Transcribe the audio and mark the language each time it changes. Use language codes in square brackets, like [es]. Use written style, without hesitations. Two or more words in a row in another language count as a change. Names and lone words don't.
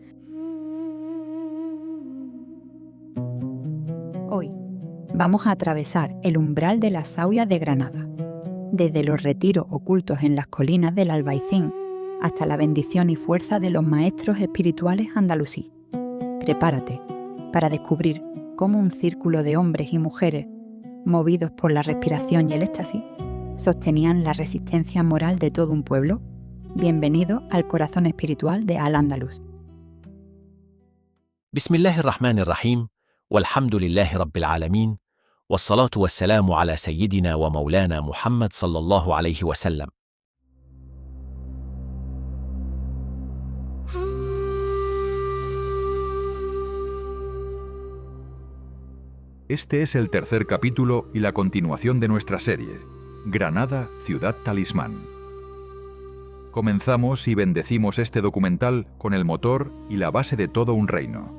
[es] Hoy vamos a atravesar el umbral de las Zawias de Granada, desde los retiros ocultos en las colinas del Albaicín hasta la bendición y fuerza de los maestros espirituales andalusí. Prepárate para descubrir cómo un círculo de hombres y mujeres, movidos por la respiración y el éxtasis, sostenían la resistencia moral de todo un pueblo. Bienvenido al corazón espiritual de Al-Ándalus. [ar] بسم الله الرحمن الرحيم والحمد لله رب العالمين والصلاة والسلام على سيدنا ومولانا محمد صلى الله عليه وسلم. [es] Este es el tercer capítulo y la continuación de nuestra serie, Granada, Ciudad Talismán. Comenzamos y bendecimos este documental con el motor y la base de todo un reino.